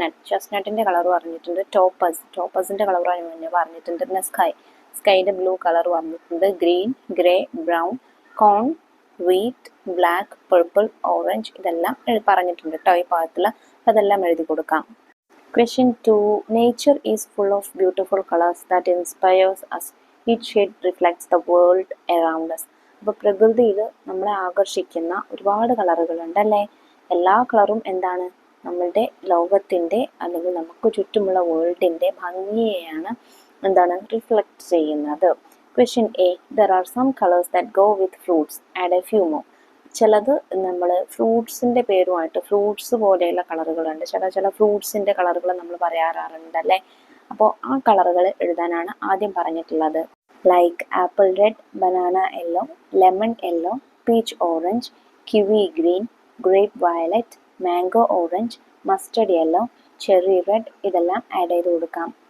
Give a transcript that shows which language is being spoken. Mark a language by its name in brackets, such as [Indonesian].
[Malayalam] ചെസ്നട്ടിൻ്റെ colour പറഞ്ഞിട്ടുണ്ട്. ടോപ്പസിൻ്റെ colour പറഞ്ഞിട്ടുണ്ട്. പിന്നെ സ്കൈയുടെ ബ്ലൂ കളർ പറഞ്ഞിട്ടുണ്ട്. ഗ്രീൻ, ഗ്രേ, ബ്രൗൺ, കോൺ, വീറ്റ്, ബ്ലാക്ക്, പർപ്പിൾ, ഓറഞ്ച് ഇതെല്ലാം പറഞ്ഞിട്ടുണ്ട് കേട്ടോ ഈ പോയത്തിൽ. അതെല്ലാം എഴുതി കൊടുക്കാം. [English] Question 2. Nature is full of beautiful colors that inspires us. Each shade reflects the world around us. [Malayalam] അപ്പോൾ പ്രകൃതിയിൽ നമ്മളെ ആകർഷിക്കുന്ന ഒരുപാട് കളറുകളുണ്ട് അല്ലേ? എല്ലാ കളറും എന്താണ്? നമ്മളുടെ ലോകത്തിൻ്റെ അല്ലെങ്കിൽ നമുക്ക് ചുറ്റുമുള്ള വേൾഡിൻ്റെ ഭംഗിയെയാണ് റിഫ്ലക്റ്റ് ചെയ്യുന്നത്. [English] Question A. There are some colors that go with fruits. Add a few more. [Malayalam] ചിലത് നമ്മൾ ഫ്രൂട്ട്സിൻ്റെ പേരുമായിട്ട് ഫ്രൂട്ട്സ് പോലെയുള്ള കളറുകളുണ്ട്. ചില ഫ്രൂട്ട്സിൻ്റെ കളറുകൾ നമ്മൾ പറയാറുണ്ട് അല്ലേ? അപ്പോൾ ആ കളറുകൾ എഴുതാനാണ് ആദ്യം പറഞ്ഞിട്ടുള്ളത്. [English] like apple red, banana yellow, lemon yellow, peach orange, kiwi green, grape violet, mango orange, mustard yellow, cherry red [Malayalam] ഇതെല്ലാം ആഡ് ചെയ്ത് കൊടുക്കാം.